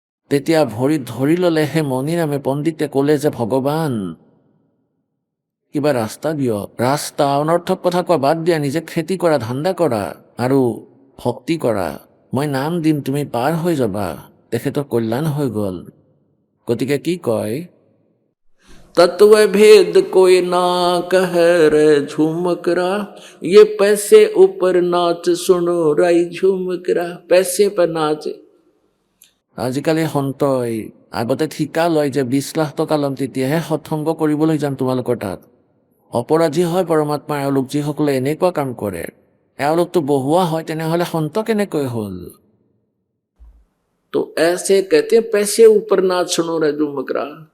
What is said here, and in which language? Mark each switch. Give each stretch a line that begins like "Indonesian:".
Assamese: তেতিয়া ভৰিত ধৰি ল'লে সেই মণিৰামে পণ্ডিতে ক'লে যে ভগৱান কিবা ৰাস্তা দিয়ক। ৰাস্তা? অনৰ্থক কথা কোৱা বাদ দিয়া, নিজে খেতি কৰা, ধান্দা কৰা আৰু ভক্তি কৰা। মই নাম দিম, তুমি পাৰ হৈ যাবা। তেখেতৰ কল্যাণ হৈ গ'ল। গতিকে কি কয়,
Hindi: तत्व भेद कोई ना कहे रे झुमकरा, ये पैसे ऊपर नाच सुनो राई झुमकरा, पैसे पर नाच।
Assamese: আজিকালি সন্তই আগতে ঠিকা লয় যে 20 লাখ টকা ল'ম, তেতিয়াহে সৎসংগ কৰিবলৈ যাম তোমালোকৰ তাত। অপৰাধী হয় পৰমাত্মা এওঁলোক, যিসকলে এনেকুৱা কাম কৰে। এওঁলোকতো বহুৱা হয়, তেনেহ'লে সন্ত কেনেকৈ হ'ল?
Hindi: তো ऐसे कहते पैसे ऊपर नाच सुनो रे झुमकरा।